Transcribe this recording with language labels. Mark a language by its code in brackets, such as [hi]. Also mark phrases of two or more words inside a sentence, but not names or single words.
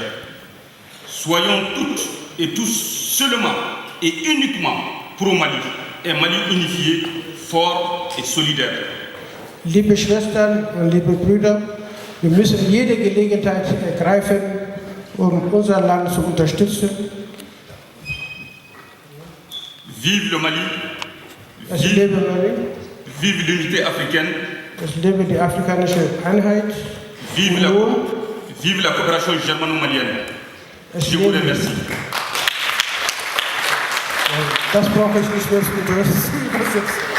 [fr] Soyons toutes et tous seulement et uniquement pro-Mali, un Mali unifié, fort et solidaire. [de] Liebe Schwestern und liebe Brüder, wir müssen jede Gelegenheit ergreifen, um unser Land zu unterstützen. [fr] Vive le Mali, [de] Es lebe Mali, [fr] vive l'unité africaine, [de] es lebe die afrikanische Einheit, [fr] vive la coopération germano-malienne. [de] es [fr] Je vous [de] lebe. [fr] remercie. [de] Das brauche ich nicht mehr zu übersetzen.